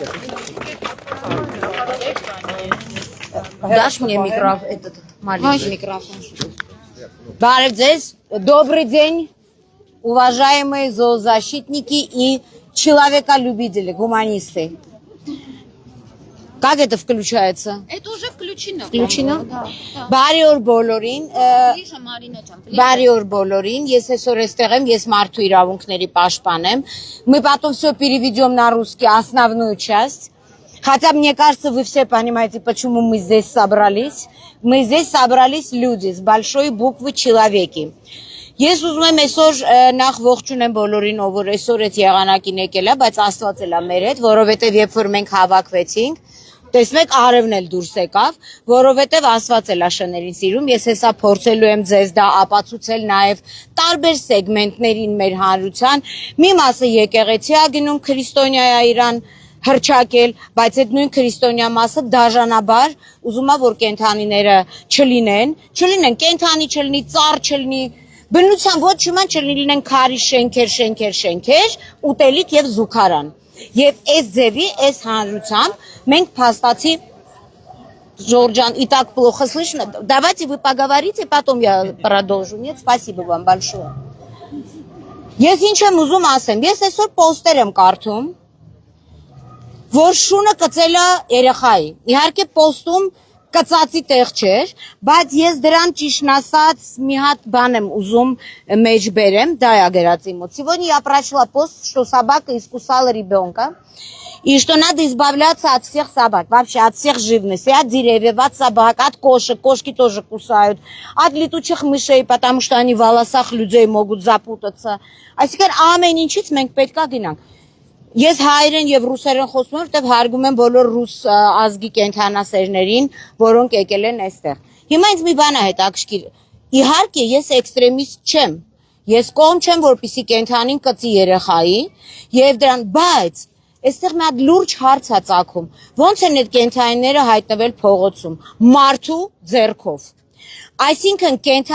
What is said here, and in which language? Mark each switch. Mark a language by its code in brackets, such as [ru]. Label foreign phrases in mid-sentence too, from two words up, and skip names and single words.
[ru] Дашь мне микрофон, этот маленький микрофон. Барев здесь. Добрый день, уважаемые зоозащитники и человеколюбители, гуманисты. Как это включается? Это уже включено. Включено? Да. [hy] Բարի օր բոլորին, [ru] Ближе, Марина ջան, ближе. [hy] բարի օր բոլորին, ես այսօր այստեղ եմ, ես մարդու իրավունքների պաշտպան եմ. [ru] Мы потом все переведем на русский, основную часть. Хотя мне кажется, вы все понимаете, почему мы здесь собрались. Мы здесь собрались люди, с большой буквы человеки. [hy] Ես ուզում եմ այսօր նախ ողջունեմ բոլորին, ով որ այսօր այդ եղանակին եկել է, բայց Աստված էլ է մեր հետ, որովհետև երբ որ մենք հավաքվեցինք, տեսնեք արևն էլ դուրս եկավ, որովհետև Աստված էլ է շներին սիրում, ես հեսա փորձելու եմ ձեզ դա ապացուցել նաև տարբեր սեգմենտներին մեր հանրության, մի մասը եկեղեցի է գնում քրիստոնյա է իրան հրճակել, բայց այդ նույն քրիստոնյա մասը դաժանաբար ուզում է որ կենթանիները չլինեն, կենթանի չլինի, ծառ չլինի, բնության ոչ ոք չլինեն քարի շենքեր, ուտելիք եւ զուգարան։ Եվ այս ձևի, այս հանրությամբ մենք փաստացի [ru] Жоржан, и так плохо слышно. Давайте вы поговорите, потом я продолжу. Нет, спасибо вам большое. [hy] Ես ինչ եմ ուզում ասեմ, ես այսօր պոստեր եմ կարդում, որ շունը կծել է երեխայի։ Իհարկե պոստում կծածի տեղ չէր, բայց ես դրան ճիշտ ասած մի հատ բան եմ ուզում մեջ բերեմ, դա է գրած իմոց. [ru] Сегодня я прочла пост, что собака искусала ребенка, и что надо избавляться от всех собак, вообще от всех живности, от деревьев, от собак, от кошек, кошки тоже кусают, от летучих мышей, потому что они в волосах людей могут запутаться. [hy] Այսինքն ամեն ինչից մենք պետք է գնանք։ Ես հայերեն եւ ռուսերեն խոսում եմ, որտեղ հարգում եմ բոլոր ռուս ազգի կենթանասերներին, որոնք եկել են այստեղ։ Հիմա ինձ մի բան է հետաքրքիր։ Իհարկե ես էքստրեմիստ չեմ։ Ես կողմ չեմ, որպեսզի կենթանին կծի երեխայի եւ դրան, բայց այստեղ մի հատ լուրջ հարց է ծագում։ Ոնց են այդ կենթանիները հայտնվել փողոցում, մարդու ձեռքով։ Այսինքն